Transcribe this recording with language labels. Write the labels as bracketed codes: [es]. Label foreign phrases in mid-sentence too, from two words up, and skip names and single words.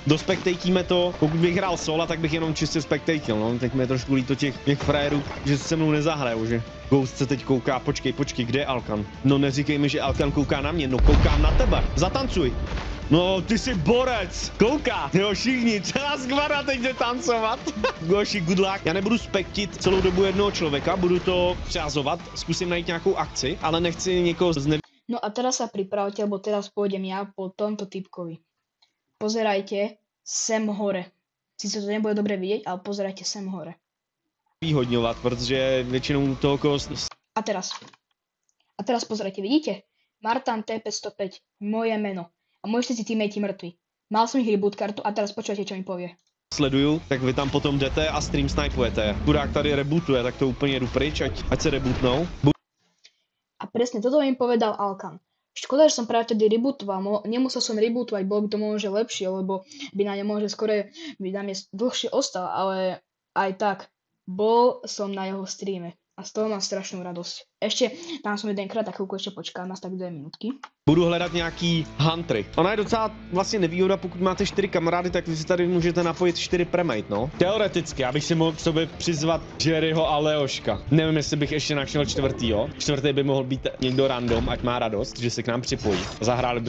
[cs] Dospektejtíme to, pokud bych hrál sola, tak bych jenom čistě spektejtil, no. Teď mi je trošku líto těch frérů, že se mnou nezahrajou, že? Ghost se teď kouká, počkej, kde je Alkan? No neříkej mi, že Alkan kouká na mě, no koukám na tebe, zatancuj. No, ty jsi borec, kouká, jo, všichni, celá skvara teď jde tancovat. Goši, [en] good luck. [cs] Já nebudu spektit celou dobu jednoho člověka, budu to přázovat, zkusím najít nějakou akci, ale nechci někoho [sk] No a teraz sa pripravte, lebo teraz pôjdem ja po tomto typkovi. Pozerajte sem hore. Sice to nebude dobre vidieť, ale pozerajte sem hore. [cs] Výhodňovat, protože většinou toho koho... [sk] A teraz pozerajte, vidíte? Martin TP105, moje meno. A môžete si teammatey mŕtvi. Mal som ich reboot kartu a teraz počujete, čo mi povie. [cs] Sleduju, tak vy tam potom jdete a stream snipujete. Chudák tady rebootuje, tak to úplně jdu pryč, ať se rebootnou. [sk] A presne toto mi povedal Alkan. Škoda, že som práve vtedy rebootoval, nemusel som rebootovať, bolo by to možno lepšie, lebo by na ne možno skôr by na mne dlhšie ostal, ale aj tak, bol som na jeho streame. A z toho mám strašnú radosť. Ešte tam som jedenkrát, tak chvíľku ešte počkám, asi tak 2 minútky. [cs] Budu hledat nějaký huntry. Ona je docela vlastně nevýhoda, pokud máte 4 kamarády, tak vy si tady můžete napojit 4 premate, no. Teoreticky, abych si mohl k sobě přizvat Jerryho a Leoška. Nevím, jestli bych ještě našel čtvrtýho. Čtvrtý by mohl být někdo random, ať má radost, že se k nám připojí.